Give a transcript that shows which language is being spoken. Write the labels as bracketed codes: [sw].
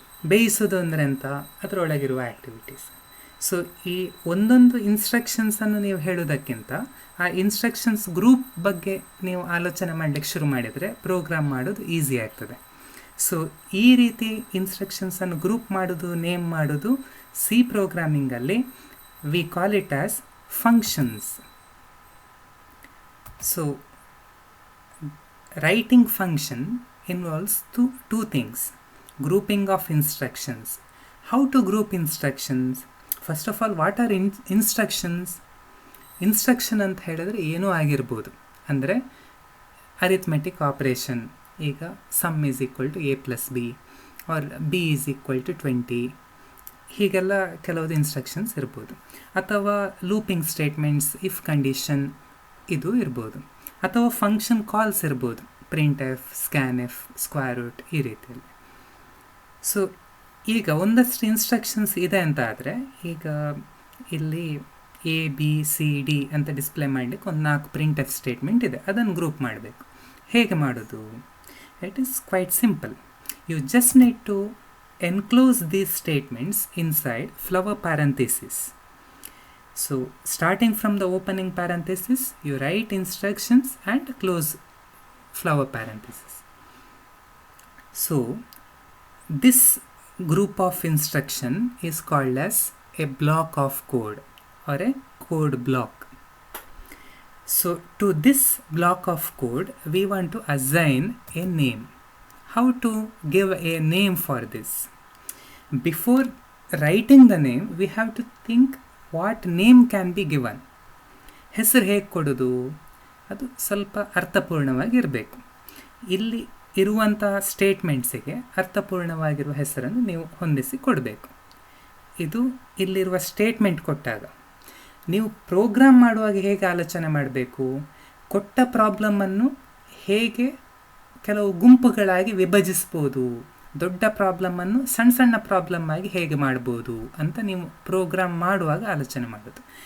[kn] ಬೇಯಿಸೋದು ಅಂದರೆ ಎಂತ, ಅದರೊಳಗಿರುವ activities. So ಈ ಒಂದೊಂದು ಇನ್ಸ್ಟ್ರಕ್ಷನ್ಸನ್ನು ನೀವು ಹೇಳೋದಕ್ಕಿಂತ ಆ ಇನ್ಸ್ಟ್ರಕ್ಷನ್ಸ್ ಗ್ರೂಪ್ ಬಗ್ಗೆ ನೀವು ಆಲೋಚನೆ ಮಾಡಲಿಕ್ಕೆ ಶುರು ಮಾಡಿದರೆ ಪ್ರೋಗ್ರಾಮ್ ಮಾಡೋದು ಈಸಿ ಆಗ್ತದೆ. ಸೊ ಈ ರೀತಿ ಇನ್ಸ್ಟ್ರಕ್ಷನ್ಸನ್ನು ಗ್ರೂಪ್ ಮಾಡೋದು, ನೇಮ್ ಮಾಡೋದು C ಪ್ರೋಗ್ರಾಮಿಂಗಲ್ಲಿ [en] We call it as functions. So writing function involves two things: grouping of instructions. How to group instructions? First of all, what are instructions? [kn] Instruction ಅಂತ ಹೇಳಿದ್ರೆ ಏನೂ ಆಗಿರ್ಬೋದು. ಅಂದರೆ ಅರಿಥ್ಮೆಟಿಕ್ ಆಪ್ರೇಷನ್, ಈಗ [en] sum is equal to a+b or b is equal to 20, [kn] ಹೀಗೆಲ್ಲ ಕೆಲವೊಂದು instructions ಇರ್ಬೋದು. ಅಥವಾ ಲೂಪಿಂಗ್ ಸ್ಟೇಟ್ಮೆಂಟ್ಸ್, ಇಫ್ ಕಂಡೀಷನ್ ಇದು ಇರ್ಬೋದು. ಅಥವಾ ಫಂಕ್ಷನ್ ಕಾಲ್ಸ್ ಇರ್ಬೋದು, print F, scan F, square root, ಈ ರೀತಿಯಲ್ಲಿ. ಸೊ ಈಗ ಒಂದಷ್ಟು ಇನ್ಸ್ಟ್ರಕ್ಷನ್ಸ್ ಇದೆ ಅಂತ ಆದರೆ, ಈಗ ಇಲ್ಲಿ ABCD ಅಂತ ಡಿಸ್ಪ್ಲೇ ಮಾಡಲಿಕ್ಕೆ ಒಂದು 4 ಪ್ರಿಂಟ್ ಎಫ್ ಸ್ಟೇಟ್ಮೆಂಟ್ ಇದೆ, ಅದನ್ನು ಗ್ರೂಪ್ ಮಾಡಬೇಕು. ಹೇಗೆ ಮಾಡೋದು? [en] It is quite simple. You just need to enclose these statements inside flower parenthesis. So starting from the opening parenthesis, you write instructions and close flower parenthesis. So this group of instruction is called as a block of code or a code block. So to this block of code we want to assign a name. How to give a name for this? Before writing the name, we have to think what name can be given. [kn] ಹೆಸರು ಹೇಗೆ ಕೊಡೋದು? ಅದು ಸ್ವಲ್ಪ ಅರ್ಥಪೂರ್ಣವಾಗಿರಬೇಕು. ಇಲ್ಲಿ ಇರುವಂಥ ಸ್ಟೇಟ್ಮೆಂಟ್ಸಿಗೆ ಅರ್ಥಪೂರ್ಣವಾಗಿರುವ ಹೆಸರನ್ನು ನೀವು ಹೊಂದಿಸಿ ಕೊಡಬೇಕು. ಇದು ಇಲ್ಲಿರುವ ಸ್ಟೇಟ್ಮೆಂಟ್ ಕೊಟ್ಟಾಗ. ನೀವು ಪ್ರೋಗ್ರಾಮ್ ಮಾಡುವಾಗ ಹೇಗೆ ಆಲೋಚನೆ ಮಾಡಬೇಕು? ಕೊಟ್ಟ ಪ್ರಾಬ್ಲಮನ್ನು ಹೇಗೆ ಕೆಲವು ಗುಂಪುಗಳಾಗಿ ವಿಭಜಿಸ್ಬೋದು, ದೊಡ್ಡ ಪ್ರಾಬ್ಲಮನ್ನು ಸಣ್ಣ ಸಣ್ಣ ಪ್ರಾಬ್ಲಮ್ ಆಗಿ ಹೇಗೆ ಮಾಡ್ಬೋದು ಅಂತ ನೀವು ಪ್ರೋಗ್ರಾಮ್ ಮಾಡುವಾಗ ಆಲೋಚನೆ ಮಾಡೋದು.